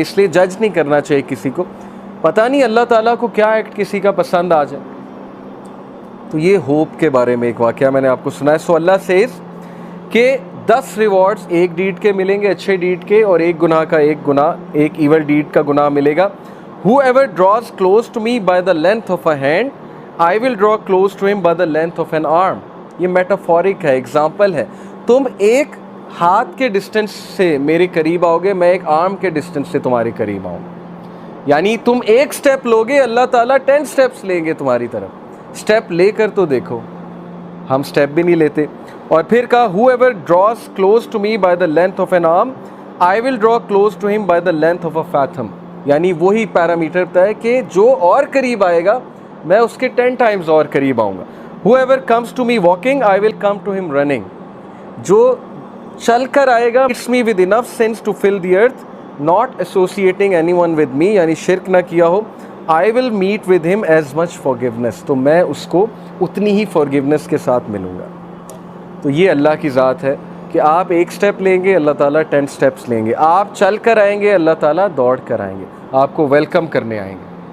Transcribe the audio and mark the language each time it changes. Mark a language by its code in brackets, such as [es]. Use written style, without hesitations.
[ur] اس لیے جج نہیں کرنا چاہیے کسی کو, پتہ نہیں اللہ تعالیٰ کو کیا ایکٹ کسی کا پسند آ جائے. تو یہ ہوپ کے بارے میں ایک واقعہ میں نے آپ کو سنا ہے. [en] so Allah says [ur] کہ 10 ریوارڈز ایک ڈیڈ کے ملیں گے, اچھے ڈیڈ کے, اور ایک گناہ کا ایک ایول ڈیڈ کا گناہ ملے گا. [en] Whoever draws close to me by the length of a hand, I will draw close to him by the length of an arm. [ur] یہ میٹافورک ہے, ایگزامپل ہے. تم ایک ہاتھ کے ڈسٹنس سے میرے قریب آؤ گے, میں ایک آرم کے ڈسٹنس سے تمہارے قریب آؤں. یعنی تم ایک سٹیپ لوگے, اللہ تعالیٰ 10 سٹیپس لیں گے تمہاری طرف. سٹیپ لے کر تو دیکھو, ہم سٹیپ بھی نہیں لیتے. اور پھر کہا [en] whoever draws close to me by the length of an arm, I will draw close to him by the length of a fathom. [ur] یعنی وہی پیرامیٹر طے کہ جو اور قریب آئے گا میں اس کے 10 ٹائمز اور قریب آؤں گا. [en] whoever comes to me walking I will come to him running. [ur] جو چل کر آئے گا [en] it's me with enough sense to fill the earth, not associating anyone with me, [ur] یعنی شرک نہ کیا ہو. [en] I will meet with him as much forgiveness, [ur] تو میں اس کو اتنی ہی forgiveness کے ساتھ ملوں گا. تو یہ اللہ کی ذات ہے کہ آپ ایک سٹیپ لیں گے اللہ تعالیٰ 10 سٹیپس لیں گے. آپ چل کر آئیں گے اللہ تعالیٰ دوڑ کر آئیں گے, آپ کو ویلکم کرنے آئیں گے.